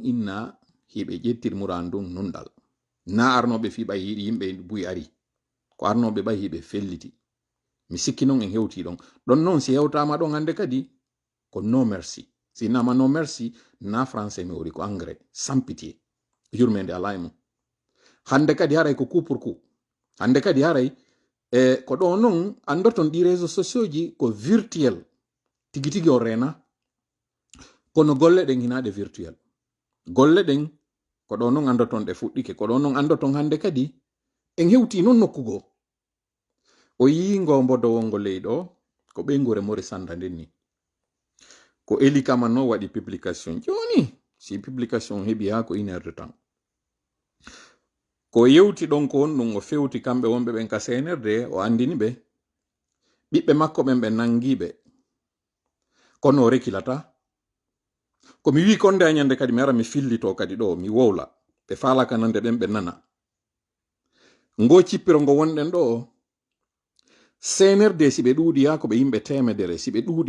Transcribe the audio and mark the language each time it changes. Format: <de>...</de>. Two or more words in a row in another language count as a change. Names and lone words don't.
<ff>inna hiɓe ƴettir murandun nunɗal na arnoɓe fi ɓay yiɗi yimɓe buyi ari ko arnoɓe ɓay hiɓe felliti mi sikki noon en hewti ɗon noon si hewtama ɗon hande kadi ko no merci si nama no merci na français mi wori ko</ff> <fr>engrais sans pitié</fr> <ff>yurmede ala e mum hande kadi haray ko</ff> <fr>coup pour coup</fr> <ff>hande kadi haray ko ɗo noon andorton ɗi</ff> <fr>réseaux sociaux</fr> <ff>ji ko virtuel tigi tigi o rena kono golle ɗen hinaɗe virtuel golle ɗen ko ɗo noon andorton ɗe fuɗɗike ko ɗo noon andorton hande kadi en hewti noon nokkugo o yi ngombo dowongo leyɗo ko ɓeygure mori sanda nden ni ko Eli Kama no waɗi publication joni si publication heɓi ha ko 1</ff> <fr>heure de temps</fr> <ff>ko yewti ɗon ko on ɗum o fewti kamɓe wonɓe ɓen ka senerde o andini ɓe ɓiɓɓe makko ɓen ɓe nangiɓe kono o rekilata ko mi wi konde a ñande kadi mi ara mi fillito kadi ɗo mi wowla ɓe falaka nande ɓen ɓe nana ngo cippiro ngo wonɗen ɗo senerde si ɓe ɗuuɗi ha ko ɓe yimɓe temedere si ɓe ɗuuɗi</ff>